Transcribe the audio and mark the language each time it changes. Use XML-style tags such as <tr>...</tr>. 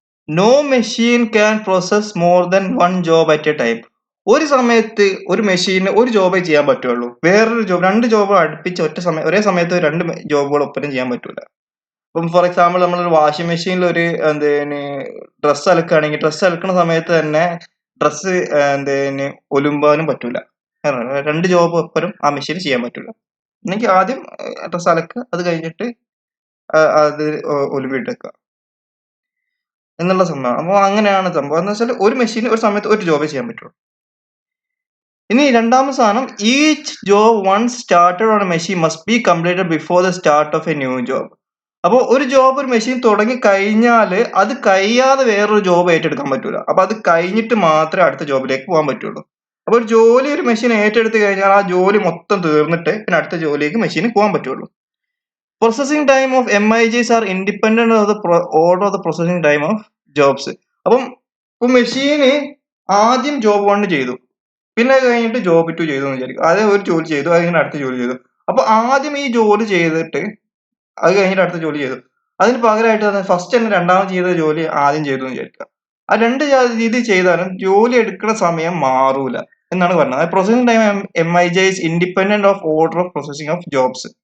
<en>No machine can process more than one job at a time.</en> <ml>ഒരു സമയത്ത് ഒരു മെഷീന് ഒരു ജോബേ ചെയ്യാൻ പറ്റുള്ളൂ. വേറൊരു ജോബ്, രണ്ട് ജോബ് അടുപ്പിച്ച് ഒരേ സമയത്ത് രണ്ട് ജോബുകൾ ഒപ്പരം ചെയ്യാൻ പറ്റൂല. ഇപ്പം ഫോർ എക്സാമ്പിൾ നമ്മളൊരു വാഷിംഗ് മെഷീനിൽ ഒരു ഡ്രസ്സ് അലക്കുകയാണെങ്കിൽ ഡ്രസ്സ് അലക്കുന്ന സമയത്ത് തന്നെ ഡ്രസ്സ് ഒലുമ്പാനും പറ്റൂല. രണ്ട് ജോബ് ഒപ്പരം ആ മെഷീൻ ചെയ്യാൻ പറ്റൂല. എന്നെങ്കിൽ ആദ്യം ഡ്രസ്സ് അലക്കുക, അത് കഴിഞ്ഞിട്ട് അത് ഒലുമ്പിട്ടെക്കുക എന്നുള്ള സംഭവം. അപ്പോൾ അങ്ങനെയാണ് സംഭവം. എന്ന് വെച്ചാൽ ഒരു മെഷീൻ ഒരു സമയത്ത് ഒരു ജോബേ ചെയ്യാൻ പറ്റുള്ളൂ. ഇനി രണ്ടാമത്തെ സാധനം,</ml> <en>Each job once started on a machine must be completed before the start of a new job.</en> <ml>അപ്പോൾ ഒരു ജോബ് ഒരു മെഷീൻ തുടങ്ങി കഴിഞ്ഞാൽ അത് കഴിയാതെ വേറൊരു ജോബ് ഏറ്റെടുക്കാൻ പറ്റൂല. അപ്പൊ അത് കഴിഞ്ഞിട്ട് മാത്രമേ അടുത്ത ജോബിലേക്ക് പോകാൻ പറ്റുള്ളൂ. അപ്പൊ ഒരു ജോലി ഒരു മെഷീൻ ഏറ്റെടുത്ത് കഴിഞ്ഞാൽ ആ ജോലി മൊത്തം തീർന്നിട്ട് പിന്നെ അടുത്ത ജോലിക്ക് മെഷീന് പോകാൻ പറ്റുള്ളൂ.</ml> <en>Processing time of MIJs are independent of the order of the processing time of jobs.</en> <ml>അപ്പം ഇപ്പൊ മെഷീന് ആദ്യം ജോബ് 1 ചെയ്തു, പിന്നെ കഴിഞ്ഞിട്ട് ജോബ് 2 ചെയ്തു എന്ന് വിചാരിക്കും. ആദ്യം ഒരു ജോലി ചെയ്തു, അത് കഴിഞ്ഞിട്ട് അടുത്ത ജോലി ചെയ്തു. അപ്പൊ ആദ്യം ഈ ജോലി ചെയ്തിട്ട് അത് കഴിഞ്ഞിട്ട് അടുത്ത ജോലി ചെയ്തു. അതിന് പകരമായിട്ട് ഫസ്റ്റ് തന്നെ രണ്ടാമത് ചെയ്ത ജോലി ആദ്യം ചെയ്തു എന്ന് വിചാരിക്കുക. ആ രണ്ട് രീതി ചെയ്താലും ജോലി എടുക്കുന്ന സമയം മാറൂല എന്നാണ് പറഞ്ഞത്.</ml> <en>Processing time MIJ is independent of order of processing of jobs.</en>